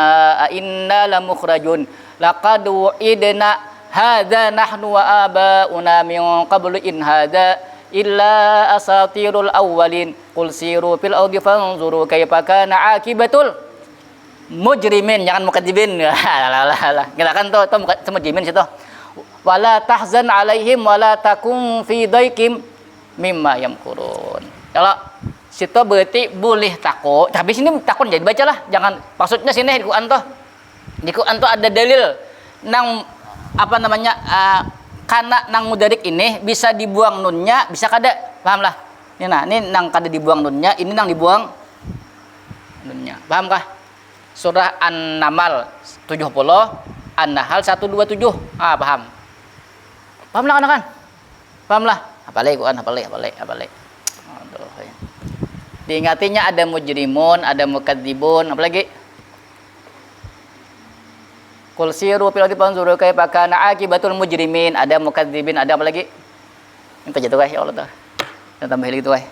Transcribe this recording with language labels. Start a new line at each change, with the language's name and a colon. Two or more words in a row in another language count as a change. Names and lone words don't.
Arabic: أإنا لمخرجون لقد وعدنا هذا نحن وآباؤنا من قبل إن هذا إلا أساطير الأولين قل سيروا في الأرض فانظروا كيف كان عاقبة المجرمين
Banjar: jangan mukadzibin kita kan tuh mujrimin situ
Arabic: ولا تحزن عليهم ولا تكن في ضيق مما يمكرون.
Banjar: Kalau situ berarti boleh takut. Tapi sini takut jadi bacalah. Jangan maksudnya sini di Quran tuh. Di Quran tuh ada dalil nang apa namanya? Kana nang mudarik ini bisa dibuang nunnya, bisa kada. Paham lah. Ini nang kada dibuang nunnya, ini nang dibuang nunnya. Paham kah? Surah An-Naml 70, An-Nahl 127. Paham. Paham lah kan? Paham lah. Apalagi Quran, apalagi. Aduh. Diingatinya ada mujrimun, ada mukadzibun, apalagi?
Arabic: قل سيروا في الأرض فانظروا كيف كان عاقبة المجرمين,
Banjar: ada mukadzibin, ada apalagi? Minta jatuh guys,
Arabic: يا الله
Banjar: tuh. Dan tambah lagi tuh guys.